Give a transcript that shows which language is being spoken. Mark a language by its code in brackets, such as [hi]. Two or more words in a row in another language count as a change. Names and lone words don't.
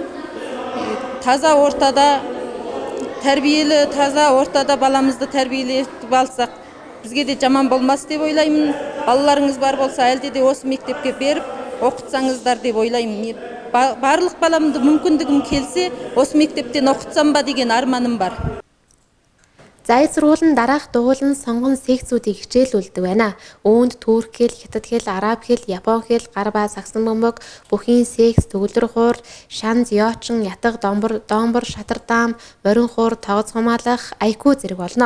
[kk] Таза ортада, тәрбиелі, таза ортада баламызды тәрбиелетіп алсақ, бізге де жаман болмас деп ойлаймын. Балаларыңыз бар болса, әлде де осы мектепке беріп, оқытсаңыздар деп ойлаймын. Барлық баламды мүмкіндігім келсе, осы мектептен оқытсам ба деген арманым бар. [mn] Зайд сургуулийн дараах дугуйлан сонгон секцүүдийг хичээлүүлдэг байна. Үүнд турк хэл, хятад хэл, араб хэл, япон хэл, гарба, саксон бөмбөг, бүхийн секц, төгөлдөр хуур, шанз, ёочин, ятаг, доомбор, шатардаам, морин хуур, тогоц хамгаалах, айку зэрэг болно.